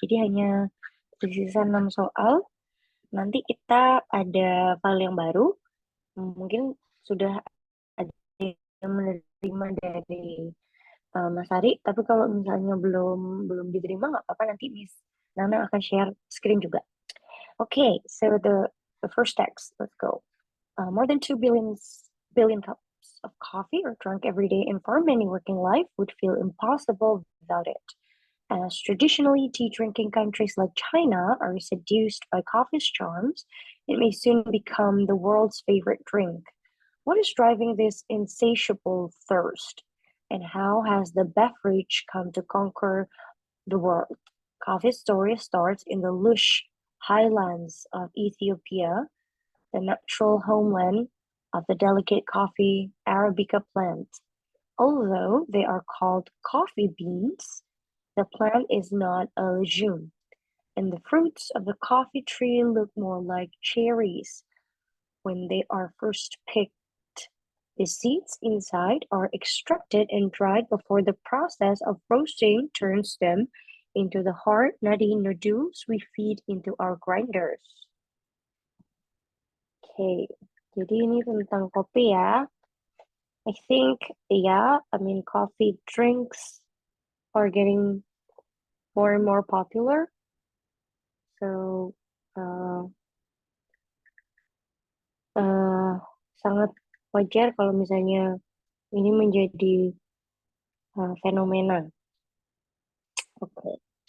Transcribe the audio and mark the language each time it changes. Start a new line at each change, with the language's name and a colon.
Indonesian: Jadi hanya tersisa 6 soal. Nanti kita ada file yang baru. Mungkin sudah ada yang menerima dari Mas Ari, tapi kalau misalnya belum belum diterima nggak apa-apa, nanti Miss Nana akan share screen juga.
English: Okay, so the first text, let's go. More than 2 billion cups of coffee are drunk every day, and for many working life would feel impossible without it. As traditionally tea-drinking countries like China are seduced by coffee's charms, it may soon become the world's favorite drink. What is driving this insatiable thirst? And how has the beverage come to conquer the world? Coffee's story starts in the lush highlands of Ethiopia, the natural homeland of the delicate coffee Arabica plant. Although they are called coffee beans, the plant is not a legume, and the fruits of the coffee tree look more like cherries when they are first picked. The seeds inside are extracted and dried before the process of roasting turns them into the hard, nutty nodules we feed into our grinders.
Indonesian: Okay, jadi ini tentang kopi ya.
English: I think, yeah, I mean, coffee drinks are getting more and more popular.
Indonesian: So, uh, uh, sangat wajar kalau misalnya ini menjadi fenomena. Oke.